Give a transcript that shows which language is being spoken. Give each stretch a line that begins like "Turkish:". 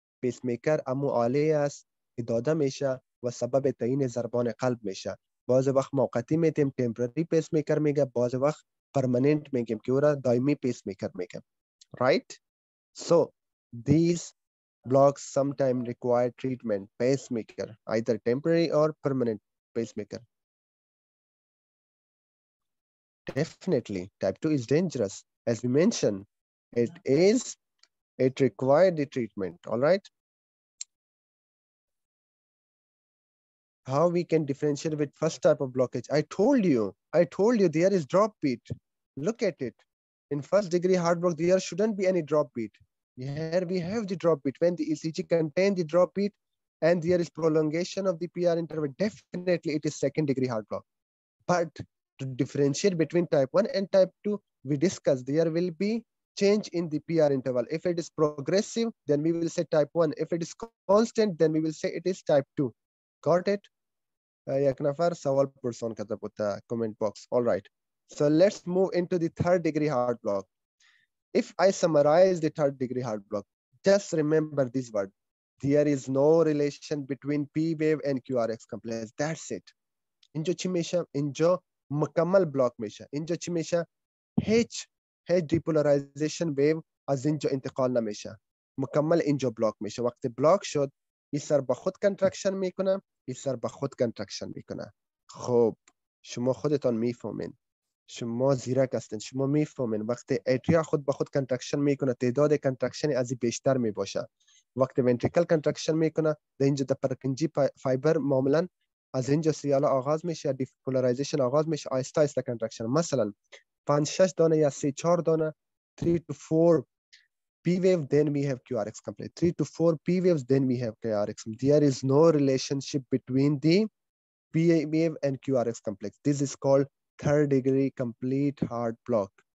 Persian: پیس میکر امو آله است که داده میشه و سبب تعیین ضربان قلب میشه بعض وقت موقتی میتیم تمپرری پیس میکر میگه بعض وقت پرمننت میگیم که او را دائمی پیس میکر میگه
English: right so these blocks sometimes require treatment pacemaker either temporary or permanent pacemaker. Definitely, type 2 is dangerous. As we mentioned, it required the treatment, all right? How we can differentiate with first type of blockage? I told you, there is drop beat. Look at it. In first degree heart block, there shouldn't be any drop beat. Here we have the drop beat. When the ECG contains the drop beat and there is prolongation of the PR interval, definitely it is second degree heart block. But to differentiate between type 1 and type 2, we discussed there will be change in the PR interval. If it is progressive, then we will say type 1. If it is constant, then we will say it is type 2. Got it?
Persian: یک نفر سوال پرسان کرده بود comment box.
English: All right. So let's move into the third degree heart block. If I summarize the third degree heart block, just remember this word. There is no relation between P wave and QRX complex. That's it.
Persian: اینجا چی میشه؟ اینجا مکمل بلاک میشه. اینجا چی میشه؟ هیچ دیپولارایزیشن ویو از اینجا انتقال نمیشه. مکمل اینجا بلاک میشه. وقتی بلاک شد، این سر به خود کنترکشن میکنه، این سر به خود کنترکشن میکنه. خب شما خودتان میفهمین. شما زیرک هستین. شما میفهمین وقتی اتریا خود به خود کنترکشن میکنه، تعداد کنترکشن از این بیشتر میباشه. وقتی ونتریکل کنترکشن میکنه، در اینجا در پرکنجی فایبر معمولا از اینجا سریال آغاز میشه، دیپولارایزیشن آغاز میشه، آهسته آهسته کنترکشن. مثلا 5-6 دانه یا 3-4 دانه
English: 3 to 4 P wave, then we have QRX complex. 3 to 4 P waves, then we have QRX. There is no relationship between the P wave and QRX complex. This is called third degree complete heart block.